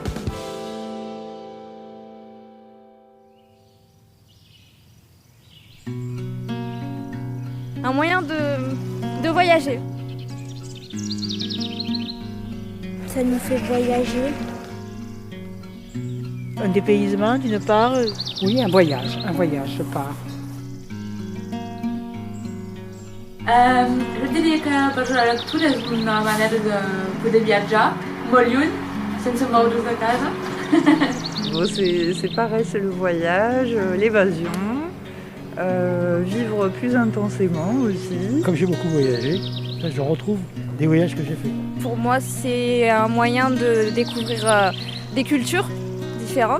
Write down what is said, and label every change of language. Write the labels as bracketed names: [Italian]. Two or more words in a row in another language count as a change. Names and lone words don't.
[French] Un moyen de voyager. Ça nous fait voyager. Un dépaysement d'une part. Oui, un voyage, je pars. [Catalan] Jo diria que per la lectura és una manera de poder viatjar molt lluny, sense moure's de casa. [French] C'est pareil, c'est le voyage, l'évasion, vivre plus intensément aussi. Comme j'ai beaucoup voyagé, je retrouve des voyages que j'ai faits. Pour moi, c'est un moyen de découvrir des cultures différentes.